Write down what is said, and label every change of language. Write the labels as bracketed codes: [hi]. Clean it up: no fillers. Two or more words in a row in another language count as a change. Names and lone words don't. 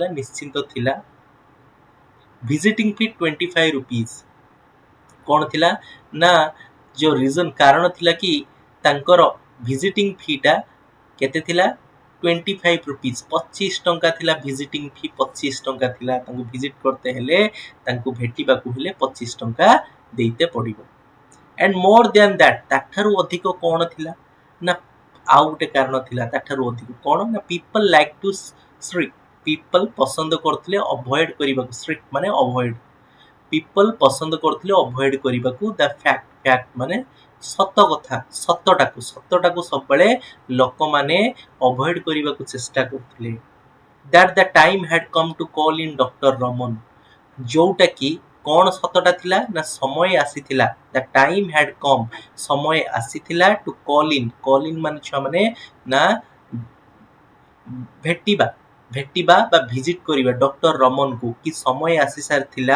[or] ନିଶ୍ଚିନ୍ତ ଥିଲା ଭିଜିଟିଂ ଫି 25 rupees କ'ଣ ଥିଲା ନା ଯୋଉ ରିଜନ କାରଣ ଥିଲା କି ତାଙ୍କର ଭିଜିଟିଂ ଫିଟା କେତେ ଥିଲା 25 rupees 25 ଟଙ୍କା ଥିଲା ଭିଜିଟିଂ ଫି 25 ଟଙ୍କା ଥିଲା ତାଙ୍କୁ ଭିଜିଟ କରତେ ହେଲେ ତାଙ୍କୁ ଭେଟିବାକୁ ହେଲେ 25 ଟଙ୍କା ଦେଇତେ ପଡିବ [en] and more than that [or] ତାଠାରୁ ଅଧିକ କ'ଣ ଥିଲା ନା ଆଉ ଗୋଟେ କାରଣ ଥିଲା ତାଠାରୁ ଅଧିକ କ'ଣ ନା [en] people like to shriek people [or] ପସନ୍ଦ କରୁଥିଲେ ଅଭଏଡ୍ କରିବାକୁ shriek ମାନେ ଅଭଏଡ୍ people ପସନ୍ଦ କରୁଥିଲେ ଅଭଏଡ୍ କରିବାକୁ [en] the fact [or] ମାନେ ସତଟାକୁ ସବୁବେଳେ ଲୋକମାନେ ଅଭଏଡ୍ କରିବାକୁ ଚେଷ୍ଟା କରୁଥିଲେ [en] that the time had come to call in Dr. [or] Raman ଯୋଉଟା କି କ'ଣ ସତଟା ଥିଲା ନା ସମୟ ଆସିଥିଲା [en] the time had come [or] ସମୟ ଆସିଥିଲା [en] to call in [or] ମାନେ ଛୁଆ ମାନେ ନା ଭେଟିବା ବା ଭିଜିଟ୍ କରିବା ଡକ୍ଟର ରମନକୁ କି ସମୟ ଆସି ସାରିଥିଲା